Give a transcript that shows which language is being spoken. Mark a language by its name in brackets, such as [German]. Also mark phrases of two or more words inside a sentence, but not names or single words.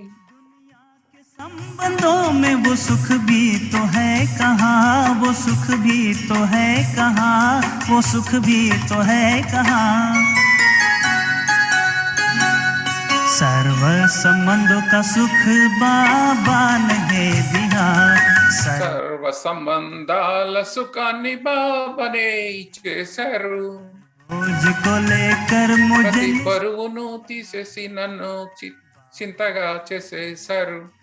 [Hindi] संबंधों में वो सुख भी तो है कहाँ, वो सुख भी तो है कहाँ, वो सुख भी तो है कहाँ। सर्व संबंधों का सुख बाबा ने दिया, [Telugu] సర్వ సంబంధాల సుఖాన్ని బాబానే ఇచ్చేశారు. [Hindi] बोझ को लेकर मुझे [Telugu] ప్రతి బరువును తీసేసి నన్ను చింతగా చేసేశారు.